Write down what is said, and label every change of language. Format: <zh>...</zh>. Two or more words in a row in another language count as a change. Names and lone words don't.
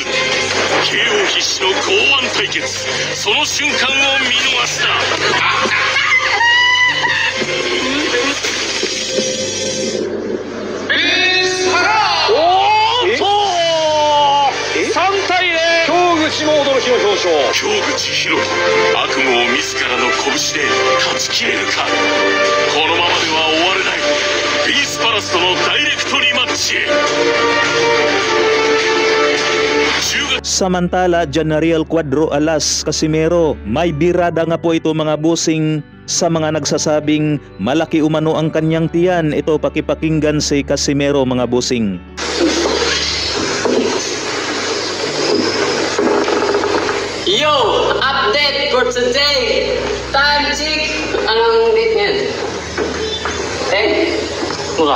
<ja>KO 必至の剛腕対決、その瞬間を見逃すな。3対0、京口も驚きの表彰。京口博樹、悪夢を自らの拳で断ち切れるか。このままでは終われない。ビースパラスとのダイレクトリマッチへ。</ja> <tl>Samantala, Janariel Cuadro Alas Casimero, may birada nga po ito mga bossing sa mga nagsasabing malaki umano ang kanyang tiyan. Ito, pakipakinggan si Casimero mga bossing. Yo!</tl> <en>Update for today! Time check!</en> <tl>Anong date niyan? 10? Mura.</tl>